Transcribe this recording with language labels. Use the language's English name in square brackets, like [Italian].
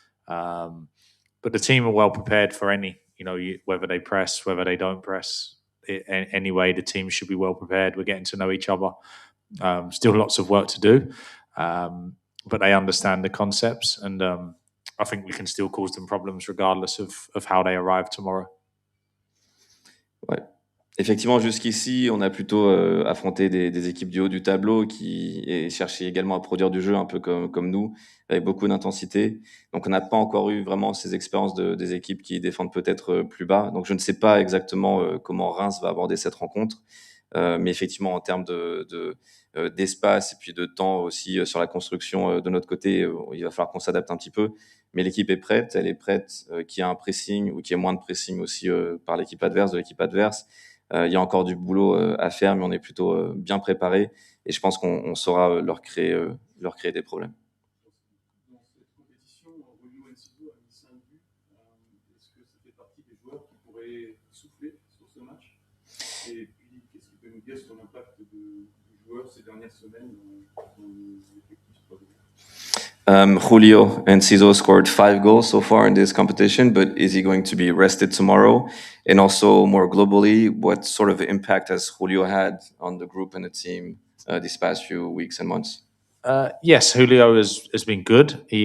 [English] But the team are well prepared for any, whether they press, whether they don't press. Anyway, the team should be well prepared. We're getting to know each other. Still lots of work to do, but they understand the concepts, and I think we can still cause them problems regardless of how they arrive tomorrow. [French] Ouais. Effectivement, jusqu'ici, on a plutôt affronté des équipes du haut du tableau et cherché également à produire du jeu un peu comme nous, avec beaucoup d'intensité. Donc, on n'a pas encore eu vraiment ces expériences des équipes qui défendent peut-être plus bas. Donc, je ne sais pas exactement comment Reims va aborder cette rencontre. Mais effectivement, en termes d'espace et puis de temps aussi sur la construction de notre côté, il va falloir qu'on s'adapte un petit peu. Mais l'équipe est prête, elle est prête, qu'il y ait un pressing ou qu'il y ait moins de pressing aussi par de l'équipe adverse. Il y a encore du boulot à faire, mais on est plutôt bien préparé et je pense qu'on saura leur créer des problèmes. Dans cette compétition, Rolio Enciso a mis 5 buts. Est-ce que ça fait partie des joueurs qui pourraient souffler sur ce match? Et puis, qu'est-ce qu'il peut nous dire sur l'impact du joueur ces dernières semaines dans l'effectif sportif? [English] Julio Enciso scored 5 goals so far in this competition, but is he going to be rested tomorrow? And also, more globally, what sort of impact has Julio had on the group and the team these past few weeks and months? Yes, Julio has been good.